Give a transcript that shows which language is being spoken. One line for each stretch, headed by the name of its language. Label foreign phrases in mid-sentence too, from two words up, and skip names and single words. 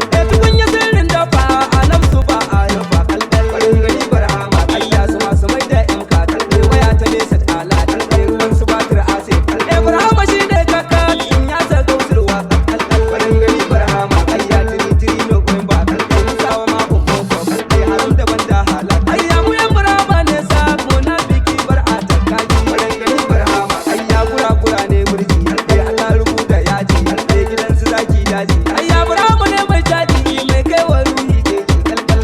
Hausa: Eh, tukunya sirrin dafa, a nafsu ba a rufa. Farin gani barhama, ayya su masu mai da yan kata. Waya ta nesa ta lada. Ruwan su batir a sai. Eh, barhama shi ne kaka, in ya sa kautarwa. Farin gani barhama, ayya tiri tiri
English: no going back.
Hausa: Sawa ma kun koko, haram daban da halal. Ayya mu yan barhama ne sa, munafiki bar a takkaki. Gani barhama, ai ya gura-gura ne burji, ai Allah rubuta yaji, ai gidan su zaki daji. Ai ya barhama ne mai caji, mai kai wa ruhi keji, kalkal.